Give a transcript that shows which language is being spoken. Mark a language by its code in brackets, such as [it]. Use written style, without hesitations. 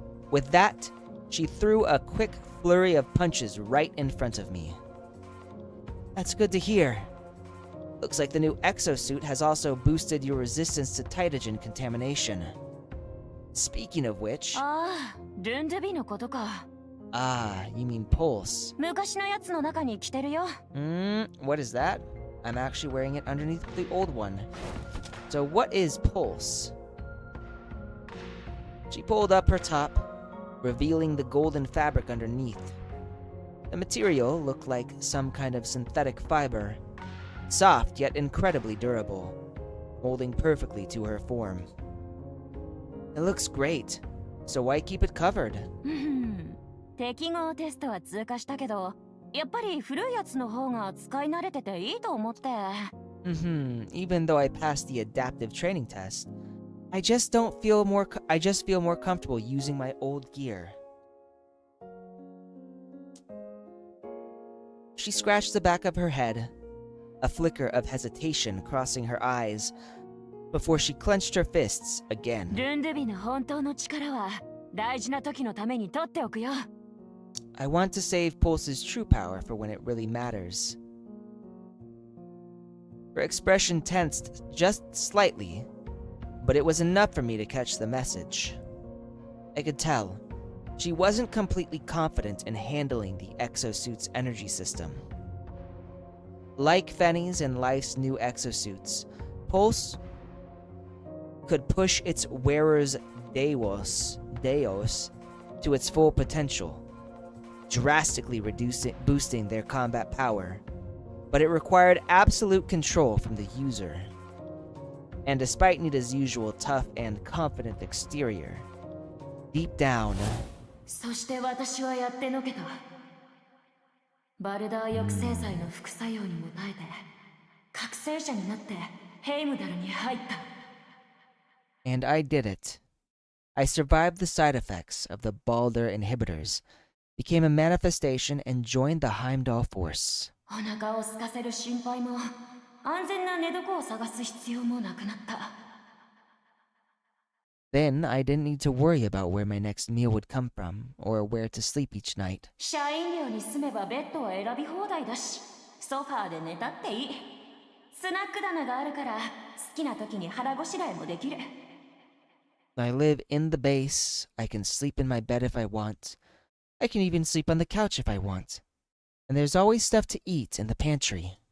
[en] With that, she threw a quick flurry of punches right in front of me. That's good to hear. Looks like the new exosuit has also boosted your resistance to Titagen contamination. Speaking of which... [ja] ああ、ルンドゥビのことか。 [en] Ah, you mean Pulse. [ja] 昔のやつの中に着てるよ。 [en] What is that? I'm actually wearing it underneath the old one. So what is Pulse? She pulled up her top, revealing the golden fabric underneath. The material looked like some kind of synthetic fiber, soft yet incredibly durable, molding perfectly to her form. It looks great, so why keep it covered? [ja] 適合テストは通過したけど、やっぱり古いやつの方が使い慣れてていいと思って。 [en] Even though I passed the adaptive training test, I just feel more comfortable using my old gear. She scratched the back of her head, a flicker of hesitation crossing her eyes, before she clenched her fists again. [ja] ルンドゥビの本当の力は大事な時のために取っておくよ。 [en] I want to save Pulse's true power for when it really matters. Her expression tensed just slightly, but it was enough for me to catch the message. I could tell she wasn't completely confident in handling the exosuit's energy system. Like Fenny's and Life's new exosuits, Pulse could push its wearer's Deos to its full potential, drastically boosting their combat power, but it required absolute control from the user. And despite Nita's usual tough and confident exterior, deep down... [ja] そして私はやってのけた。バルダー抑制剤の副作用にも耐えて、覚醒者になってヘイムダルに入った。 [en] And I did it. I survived the side effects of the Balder inhibitors, became a manifestation, and joined the Heimdall force. [ja] お腹を空かせる心配も、安全な寝床を探す必要もなくなった。 [en] Then I didn't need to worry about where my next meal would come from, or where to sleep each night. [ja] 社員寮に住めばベッドは選び放題だし、ソファーで寝たっていい。スナック棚があるから、好きな時に腹ごしらえもできる。 [en] I live in the base, I can sleep in my bed if I want. I can even sleep on the couch if I want. And there's always stuff to eat in the pantry.